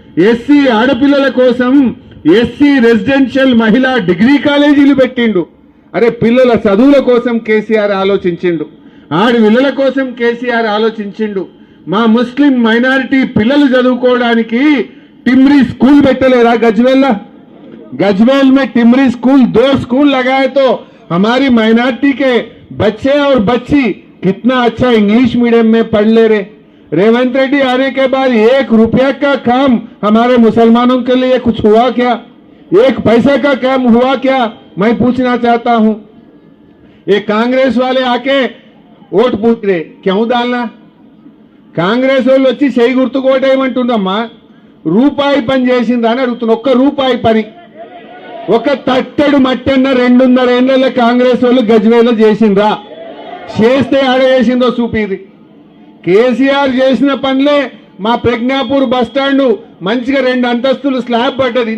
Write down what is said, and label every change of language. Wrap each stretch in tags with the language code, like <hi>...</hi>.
<te>SC ఆడపిల్లల కోసం SC residential మహిళా డిగ్రీ కాలేజీలు పెట్టిండు. అరే పిల్లల చదువుల కోసం కేసీఆర్ ఆలోచించిండు. ఆడపిల్లల కోసం కేసీఆర్ ఆలోచించిండు. మా ముస్లిం మైనారిటీ పిల్లలు చదువుకోవడానికి टिमरी स्कूल పెట్టలేరా?</te> <hi>गजवेल में टिमरी स्कूल 2 स्कूल लगाए तो हमारी माइनॉरिटी के बच्चे और बच्ची कितना अच्छा इंग्लिश मीडियम में पढ़ ले रहे। रेवंत रेड्डी आने के बाद 1 रुपया का काम हमारे मुसलमानों के लिए कुछ हुआ क्या? 1 पैसा का काम हुआ क्या? मैं पूछना चाहता हूं। ये कांग्रेस वाले आके वोट पूछ रहे, क्यों डालना?</hi> <te>कांग्रेस వాళ్ళు వచ్చి చేయి గుర్తుకు ఓటేయమంటుందమ్మా. రూపాయి పని చేసిందా అని అడుగుతున్నా. 1 రూపాయి పని, 1 తట్టెడు మట్టన్న 2.5 ఏళ్ల కాంగ్రెస్ వాళ్ళు గజ్వేల్లో చేసిండ్రా? చేస్తే ఆడ చేసిందో చూపిది. కేసీఆర్ చేసిన పనులే మా ప్రజ్ఞాపూర్ బస్ స్టాండ్ మంచిగా 2 అంతస్తులు స్లాబ్ పడ్డది.</te>